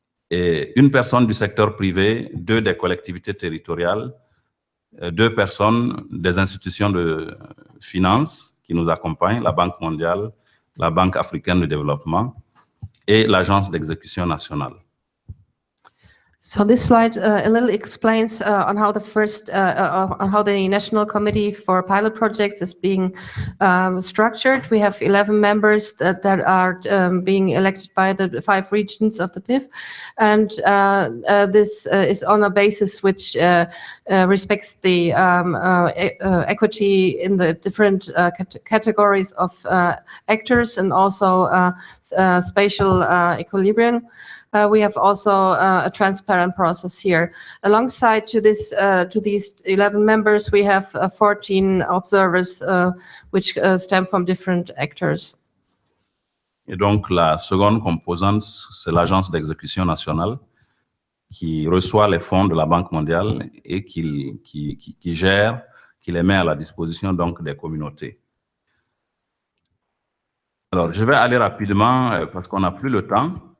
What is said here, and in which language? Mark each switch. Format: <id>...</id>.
<fr>Et une personne du secteur privé, 2 des collectivités territoriales 2 personnes des institutions de finance qui nous accompagnent, la Banque mondiale, la Banque africaine de développement et l'Agence d'exécution nationale.</fr> <en>So this slide a little explains on how the National Committee for Pilot Projects is being structured. We have 11 members that are being elected by the 5 regions of the PIF, and this is on a basis which respects the equity in the different categories of actors and also spatial equilibrium. We have also a transparent process here. Alongside to these 11 members, we have 14 observers, which stem from different actors.</en> <fr>Et donc, la seconde composante, c'est l'Agence d'exécution nationale qui reçoit les fonds de la Banque mondiale et qui gère, qui les met à la disposition donc des communautés. Alors, je vais aller rapidement parce qu'on n'a plus le temps.</fr>